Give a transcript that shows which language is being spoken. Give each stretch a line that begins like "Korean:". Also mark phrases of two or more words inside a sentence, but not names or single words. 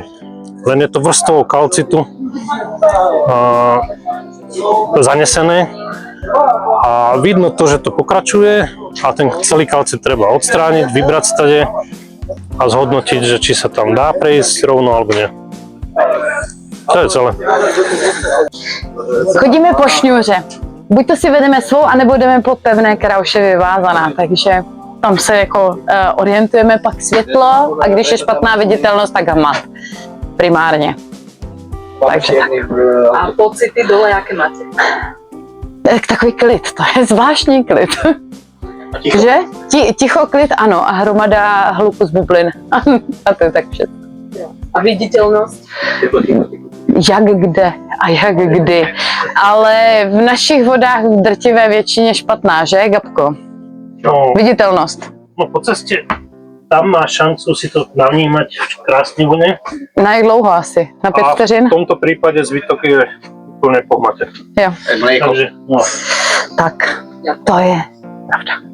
Slovak: Len je to vrstvou kalcitu zanesené a vidno to, že to pokračuje a ten celý kalcit treba odstrániť, vybrať stade a zhodnotiť, že či sa tam dá prejsť rovno alebo nie. To je celé.
Czech: Chodíme po šňůře. Buď to si vedeme svou, anebo jdeme po pevné, která už je vyvázaná, takže tam se jako orientujeme, pak světlo a když je špatná viditelnost, tak hmat primárně. Takže tak. A pocity dole, jaké máte? Takový klid, to je zvláštní klid. Ticho. Že? Ticho, klid, ano, a hromada hluku z bublin. A to je tak všechno. A viditelnost? Jak kde a jak kdy. Ale v našich vodách v drtivé většině špatná, že, Gabko?
Slovak: No,
Czech: Viditelnost.
Slovak: no po ceste tam máš šancu si to navnímať krásne vlne.
Czech: Na jak dlouho asi? Na 5 vteřin?
Slovak: A v tomto prípade zvytok je úplne po hmate.
Czech: Jo. Takže, no. Tak, to je pravda.